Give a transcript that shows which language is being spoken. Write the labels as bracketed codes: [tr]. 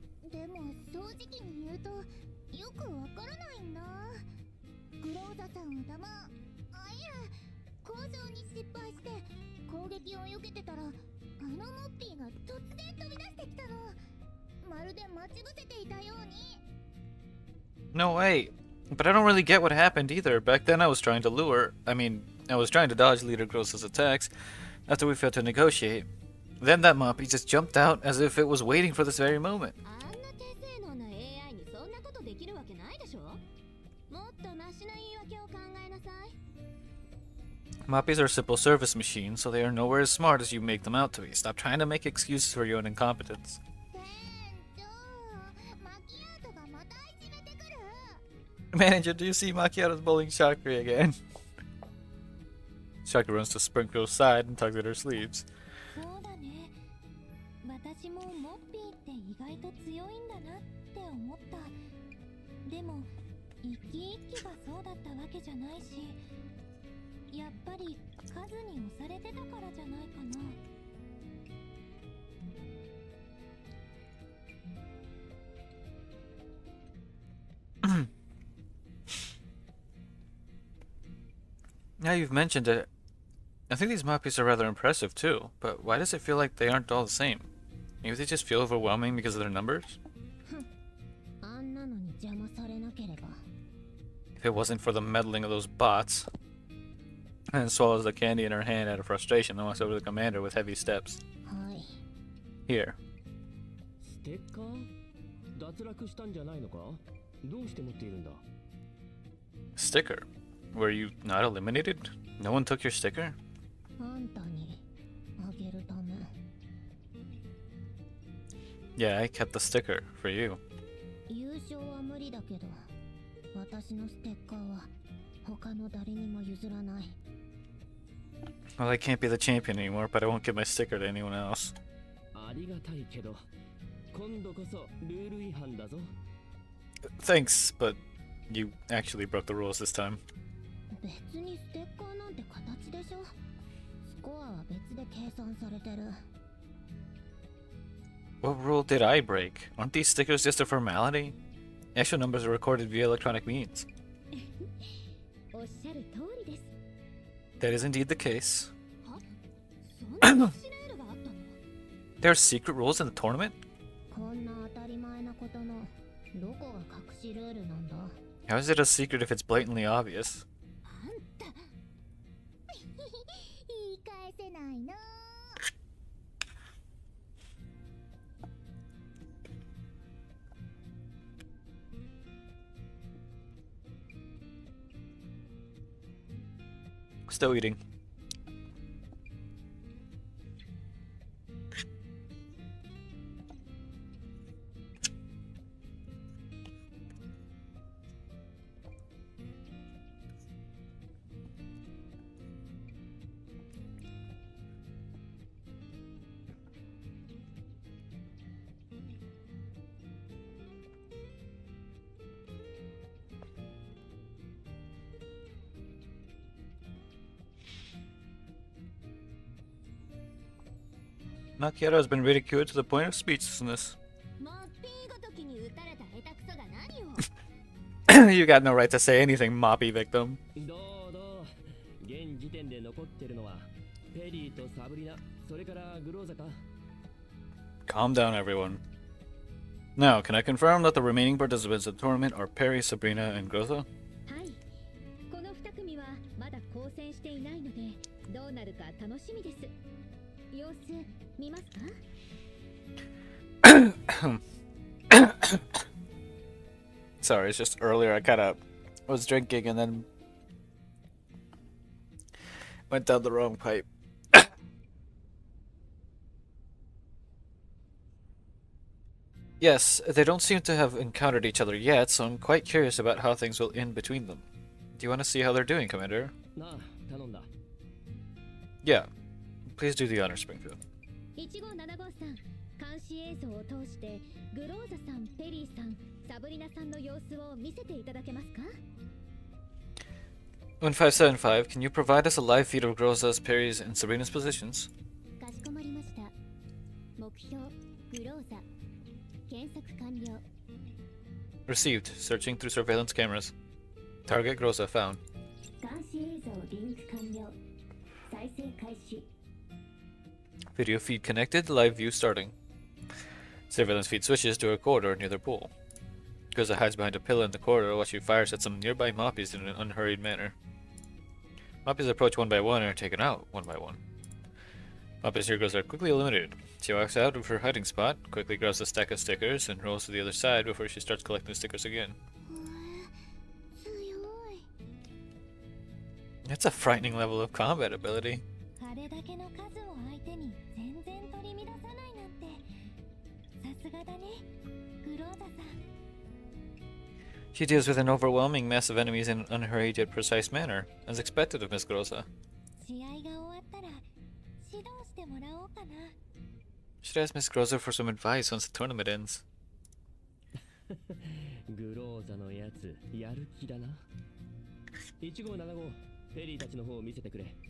[ja] でも正直に言うとよくわからないんだ。グローザさんは弾、あいや、交渉に失敗して攻撃を避けてたら、あのモッピーが突然飛び出してきたの。まるで待ち伏せていたように。 [en] No way. But I don't really get what happened either. Back then I was trying to I was trying to dodge Leader Gross's attacks after we failed to negotiate. Then that Moppy just jumped out as if it was waiting for this very moment. [ja] あんな低性能な AI にそんなことできるわけないでしょ? もっとマシな言い訳を考えなさい。 [en] Moppies are simple service machines, so they are nowhere as smart as you make them out to be. Stop trying to make excuses for your own incompetence. [ja] 店長、マキアートがまたいじめてくる。 [en] Manager, do you see Macchiato's bullying Shakri again? Shakri runs to Springfield's side and tugs at her sleeves. [ja] そうだね。私もモッピーって意外と強いんだなって思った。でも一機一機がそうだったわけじゃないし、やっぱり数に押されてたからじゃないかな。 [en] Now you've mentioned it, I think these Moppies are rather impressive too, but why does it feel like they aren't all the same? Maybe they just feel overwhelming because of their numbers? [ja] あんなのに邪魔されなければ。 [en] If it wasn't for the meddling of those bots. And swallows the candy in her hand out of frustration and walks over to the commander with heavy steps. [ja] はい。 [en] Here. [ja] ステッカー? 脱落したんじゃないのか?どうして持っているんだ? [en] Sticker. Were you not eliminated? No one took your sticker? [ja] あんたにあげるため。 [en] Yeah, I kept the sticker for you. [ja] 優勝は無理だけど、私のステッカーは他の誰にも譲らない。 [en] Well, I can't be the champion anymore, but I won't give my sticker to anyone else. [ja] ありがたいけど、今度こそルール違反だぞ。 [en] Thanks, but you actually broke the rules this time. [ja] 別にステッカーなんて形でしょ。スコアは別で計算されてる。 [en] What rule did I break? Aren't these stickers just a formality? Actual numbers are recorded via electronic means. [ja] おっしゃる通りです。 [en] That is indeed the case. [ja] は？そんなシレールがあったの? [en] There are secret rules in the tournament? [ja] こんな当たり前なことのどこが隠しルールなんだ? [en] How is it a secret if it's blatantly obvious? [ja] 言い返せないな。 [en] Still eating. Macchiato has been ridiculed to the point of speechlessness. [ja] モッピーごときに撃たれた下手くそが何を [en] You got no right to say anything, Moppy victim. [ja] どうどう現時点で残ってるのはペリーとサブリナ、それからグローザか。 [en] Calm down, everyone. Now, can I confirm that the remaining participants in the tournament are Perry, Sabrina, and Groza? [ja] はいこの2組はまだ交戦していないのでどうなるか楽しみです様子見ますか [en] Sorry, it's just earlier I kind of was drinking and then went down the wrong pipe. Yes, they don't seem to have encountered each other yet, so I'm quite curious about how things will end between them. Do you want to see how they're doing, Commander? [ja] なあ、頼んだ。 [en] Yeah. Please do the honor, Springfield. [ja] 1575さん監視映像を通してグローザさん、ペリーさん、サブリナさんの様子を見せていただけますか [en] 1575, can you provide us a live feed of Groza's, Perry's, and Sabrina's positions? [ja] かしこまりました目標グローザ検索完了 [en] Received. Searching through surveillance cameras. Target Groza found. [ja] 監視映像リンク完了再生開始 [en] Video feed connected. Live view starting. Surveillance feed switches to a corridor near their pool. Groza hides behind a pillar in the corridor while she fires at some nearby Moppies in an unhurried manner. Moppies approach one by one and are taken out one by one. Moppies here Groza are quickly eliminated. She walks out of her hiding spot, quickly grabs a stack of stickers, and rolls to the other side before she starts collecting stickers again. [ja] 強い [en] That's a frightening level of combat ability. [ja] あれだけの数を相手に全然取り乱さないなんてさすがだねグローザさん [en] She deals with an overwhelming mass of enemies in an unhurried yet precise manner, as expected of Miss Groza. [ja] 試合が終わったら指導してもらおうかな [en] Should ask Miss Groza for some advice once the tournament ends. [ja] グローザのやつ、やる気だな。1575、ペリーたちの方を見せてくれ。